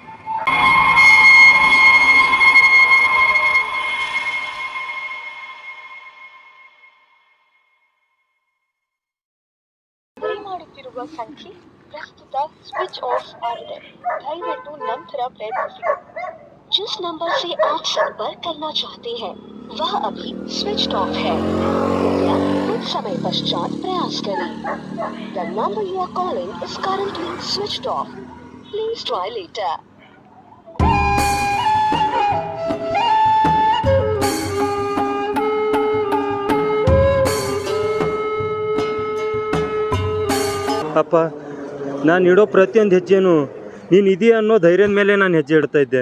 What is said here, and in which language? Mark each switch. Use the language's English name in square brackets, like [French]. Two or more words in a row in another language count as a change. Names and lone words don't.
[Kannada] ಮಾಡುತ್ತಿರುವ ಸಂಖ್ಯೆ ಪ್ರಸ್ತುತ ಸ್ವಿಚ್ ಆಫ್ ಆಗಿದೆ. ದಯವಿಟ್ಟು ನಂತರ ಪ್ರಯತ್ನಿಸಿ. [Hindi] जिस नंबर से आप संपर्क करना चाहते हैं वह अभी स्विच ऑफ है. कृपया कुछ समय पश्चात प्रयास करें. [English] The number you are calling is currently switched off. Please try later. [Kannada] ಅಪ್ಪ, ನಾನು ಇಡೋ ಪ್ರತಿಯೊಂದು ಹೆಜ್ಜೆನೂ ನೀನು ಇದೆಯಾ ಅನ್ನೋ ಧೈರ್ಯದ ಮೇಲೆ ನಾನು ಹೆಜ್ಜೆ ಇಡ್ತಾ ಇದ್ದೆ.